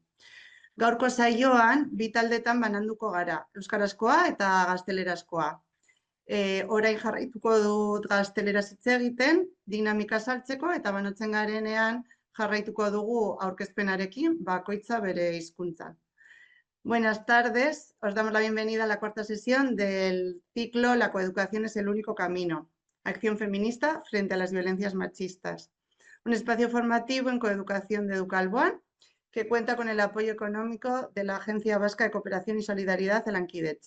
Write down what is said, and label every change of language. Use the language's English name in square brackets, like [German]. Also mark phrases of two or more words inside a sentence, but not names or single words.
[Basque] Gaurko saioan bi taldetan bananduko gara, euskarazkoa eta gaztelerazkoa. Orain jarraituko dut gazteleraz hitz egiten, dinamika saltzeko eta banatzen garenean jarraituko dugu aurkezpenarekin bakoitza bere hizkuntzan. [Spanish] Buenas tardes, os damos la bienvenida a la 4ª sesión del ciclo La coeducación es el único camino, acción feminista frente a las violencias machistas. Un espacio formativo en coeducación de Educalboan que cuenta con el apoyo económico de la Agencia Vasca de Cooperación y Solidaridad de Lankidetza.